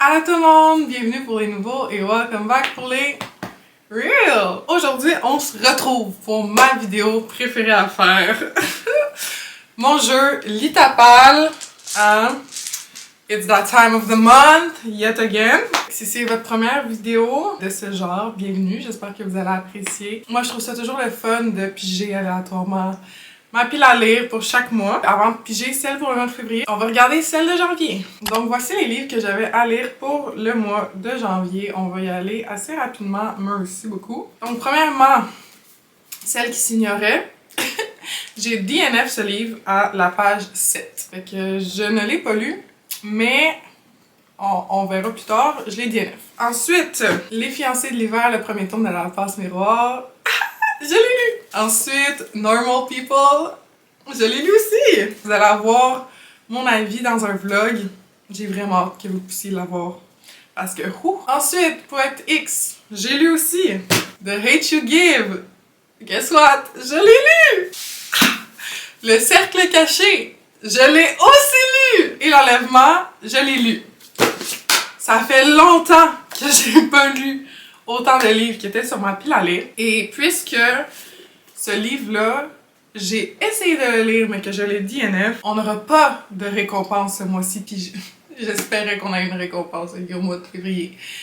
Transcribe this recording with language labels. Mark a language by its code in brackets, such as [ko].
[fr] Allô tout le monde, bienvenue pour les nouveaux et [en] welcome back [fr] pour les Reels! Aujourd'hui, on se retrouve pour ma vidéo préférée à faire. Mon jeu Litapal. [en] It's that time of the month, yet again. [fr] Si c'est votre première vidéo de ce genre, bienvenue, j'espère que vous allez apprécier. Moi, je trouve ça toujours le fun de piger aléatoirement ma pile à lire pour chaque mois. Avant de piger celle pour le mois de février, on va regarder celle de janvier. Donc voici les livres que j'avais à lire pour le mois de janvier. On va y aller assez rapidement, merci beaucoup. Donc premièrement, celle qui s'ignorait. J'ai DNF ce livre à la page 7. Fait que je ne l'ai pas lu, mais on verra plus tard, je l'ai DNF. Ensuite, Les fiancés de l'hiver, le premier tome de la passe miroir. Je l'ai lu! Ensuite, Normal People, je l'ai lu aussi! Vous allez avoir mon avis dans un vlog. J'ai vraiment hâte que vous puissiez l'avoir. Parce que, Ensuite, Poète X, j'ai lu aussi. [en] The Hate You Give, guess what? [fr] Je l'ai lu! Le Cercle Caché, je l'ai aussi lu! Et L'Enlèvement, je l'ai lu. Ça fait longtemps que j'ai pas lu autant de livres qui étaient sur ma pile à lire. Et puisque ce livre-là, j'ai essayé de le lire, mais que je l'ai DNF, on n'aura pas de récompense ce mois-ci, puis j'espérais qu'on ait une récompense au mois de février.